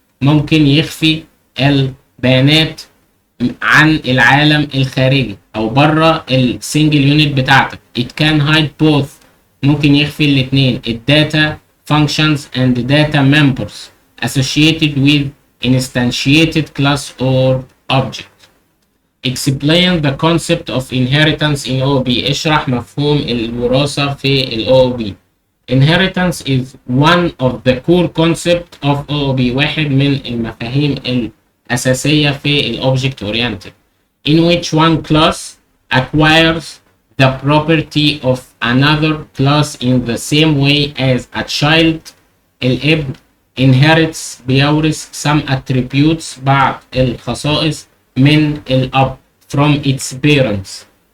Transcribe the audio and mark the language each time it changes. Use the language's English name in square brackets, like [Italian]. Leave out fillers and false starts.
[Arabic] ممكن يخفي البيانات عن العالم الخارجي او بره السنجل يونت بتاعتك. [English] It can hide both. [Arabic] ممكن يخفي الاثنين الداتا [English] functions and data members associated with instantiated class or object. Explain the concept of inheritance in OOP. [Arabic] اشرح مفهوم الوراثة في ال OOP. [English] Inheritance is one of the core concepts of OOP. [Arabic] واحد من المفاهيم الأساسية في ال [English] object oriented in which one class acquires the property of another class in the same way as a child [Arabic] الابن [English] inherits [Arabic] بيورث [English] some attributes [Arabic] بعض الخصائص من الأب [English] from its parents.